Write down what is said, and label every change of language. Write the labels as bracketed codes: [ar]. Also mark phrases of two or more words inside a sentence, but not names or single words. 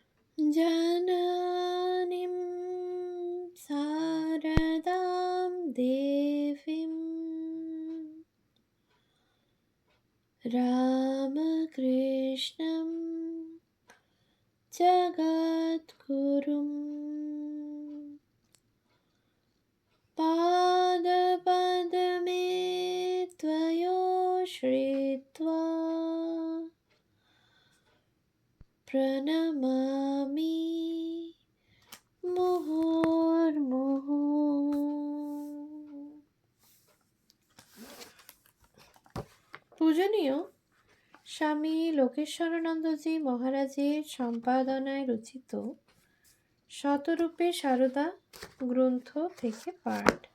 [sa] जननीं शारदां देवीं रामकृष्णं जगद्गुरुं पादपद्मे त्वयो श्रित्वा प्रणमामि মুহুর্মুহু। [bn] পূজনীয় স্বামী লোকেশ্বরানন্দজি মহারাজের সম্পাদনায় রচিত শতরূপে সারদা গ্রন্থ থেকে পাঠ।